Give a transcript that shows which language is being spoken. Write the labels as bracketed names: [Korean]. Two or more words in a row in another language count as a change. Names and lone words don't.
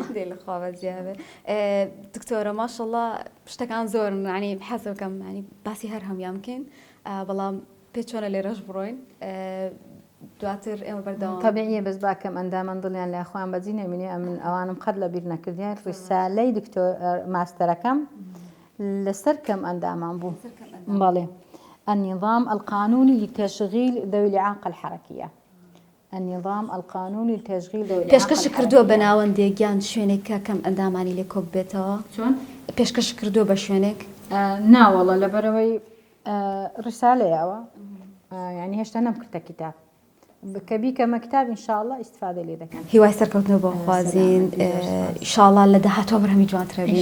[Central Kurdish] دێ لەخوا بەجیابێ دکتۆرە ماشەڵڵا شتەکان زۆرن عنی حەزە بکەم ینی باسی هەر هەمیان بکەین بەڵام پێ چۆنە لێرەش بڕۆین دواتر ئێمە بەردەوام تەبیعیە بەس باکەم ئەندامەن دڵیان لە خۆیان بەجی نەمینێ من ئەوانم قەت لە بیر نەکردیان ڕیسالەی دکتۆر ماستەرەکەم لەسەر کەم ئەندامان بوو بەڵێ [Arabic] النظام القانوني لتشغيل ذوي الإعاقة [Central Kurdish] الحركية النظام القانوني لتشغيل ذوي الإعاقة پێشکەش کردووە بە ناوەندێکیان شوێنێک کە کەم ئەندامانی لێ کۆب بێتەوە چۆن پێشکەش کردووە بە شوێنێک ناوەڵە لەبەرەوەی ڕسالەیەوە يعني هێشتا نەمکردە کتاب کە بیکەمە کتاب ئینشاءڵڵا ئیستفادە لێ دەکەن هیوای سەرکەوتنەوە بۆ خوازین ئینشاءڵڵا لە داهاتوە بەرهەمی جوانترە بینین